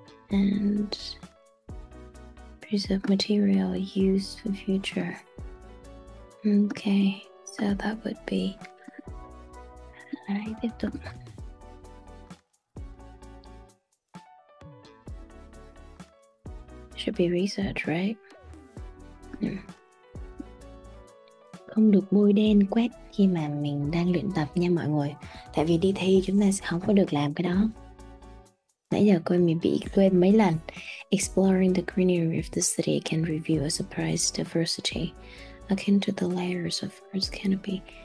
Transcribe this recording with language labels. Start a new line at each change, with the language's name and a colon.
English: And preserve material used for future. Okay, so that would be. Alright,
Vietnamese: tiếp tục.
English: Should be research, right?
Vietnamese: Không được bôi đen quét khi mà mình đang luyện tập nha mọi người. Tại vì đi thi chúng ta sẽ không có được làm cái đó. Nãy giờ cô mình bị quên mấy lần.
English: Exploring the greenery of the city can reveal a surprise diversity akin to the layers of Earth's canopy.